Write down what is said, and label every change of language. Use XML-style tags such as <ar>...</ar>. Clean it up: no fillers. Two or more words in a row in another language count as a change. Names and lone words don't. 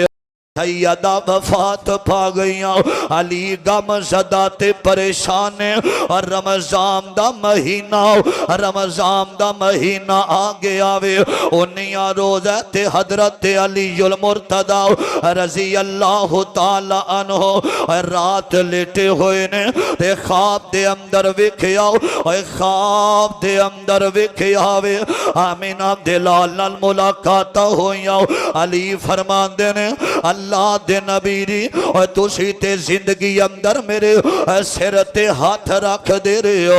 <pa>سیدہ وفات پا گئی. علی غم زدہ تے پریشان اور رمضان دا مہینہ آ گیا وے. انیواں روزہ تے حضرت علی المرتضیٰ</pa> <ar>رضي الله تعالى عنه</ar> <pa>رات لیٹے ہوئے نے تے خواب دے اندر ویکھیا خواب دے اندر ویکھیا وے آمنہ دے لال نال ملاقات ہوئیا. علی فرماندے نے اللہ دے نبی اور تسی تے زندگی اندر میرے سر تے ہاتھ رکھ دے رہے ہو.</pa>